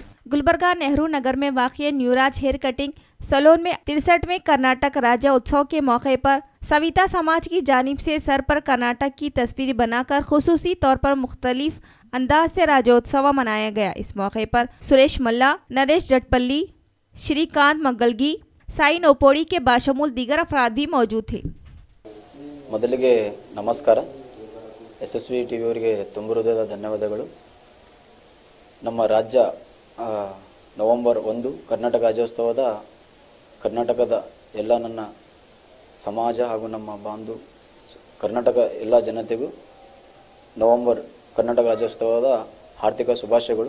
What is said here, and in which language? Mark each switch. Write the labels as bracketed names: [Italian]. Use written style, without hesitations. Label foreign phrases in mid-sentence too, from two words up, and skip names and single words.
[Urdu] گلبرگہ نہرو نگر میں واقع نیوراج ہیئر کٹنگ سیلون میں 63ویں کرناٹک راجیہ اتسو کے موقع پر سویتا سماج کی جانب سے سر پر کرناٹک کی تصویر بنا کر خصوصی طور پر مختلف انداز سے راجیوتسو منایا گیا. اس موقع پر سریش ملا، نریش جٹپلی، شری کانت مگلگی، سائی نوپوڑی کے بشمول دیگر افراد بھی موجود تھے. [Kannada] ಮೊದಲಿಗೆ ನಮಸ್ಕಾರ. SSV TV ಅವರಿಗೆ ತುಂಬ ಹೃದಯದ ಧನ್ಯವಾದಗಳು. ನಮ್ಮ ರಾಜ್ಯ ನವೆಂಬರ್ 1 ಕರ್ನಾಟಕ ರಾಜ್ಯೋತ್ಸವದ ಕರ್ನಾಟಕದ ಎಲ್ಲ ನನ್ನ ಸಮಾಜ ಹಾಗೂ ನಮ್ಮ ಬಾಂಧು ಕರ್ನಾಟಕ ಎಲ್ಲ ಜನತೆಗೂ ನವೆಂಬರ್ ಕರ್ನಾಟಕ ರಾಜ್ಯೋತ್ಸವದ ಹಾರ್ದಿಕ ಶುಭಾಶಯಗಳು.